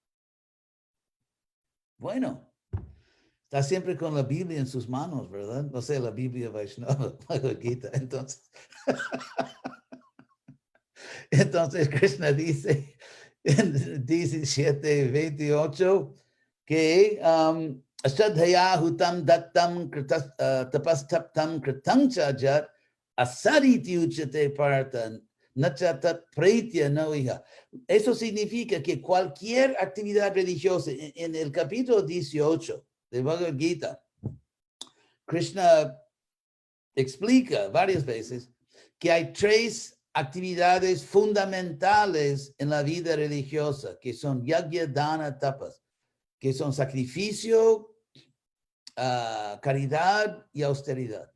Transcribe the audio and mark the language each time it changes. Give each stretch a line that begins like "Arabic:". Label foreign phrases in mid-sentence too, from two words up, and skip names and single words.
Spanish: Bueno, está siempre con la Biblia en sus manos, ¿verdad? No sé, la Biblia Vaishnava, Bhagavad Gita. Entonces Krishna dice en 17, 28 que
Sanskrit: Ashadhaya hutam dattam tapastaptam kritancha jat asariti uchate partan nachatat preitya noiha.
Spanish: Eso significa que cualquier actividad religiosa, en el capítulo 18 de Bhagavad Gita, Krishna explica varias veces que hay tres actividades fundamentales en la vida religiosa, que son
Sanskrit: yagya, dana, tapas,
Spanish: que son sacrificio, caridad y austeridad.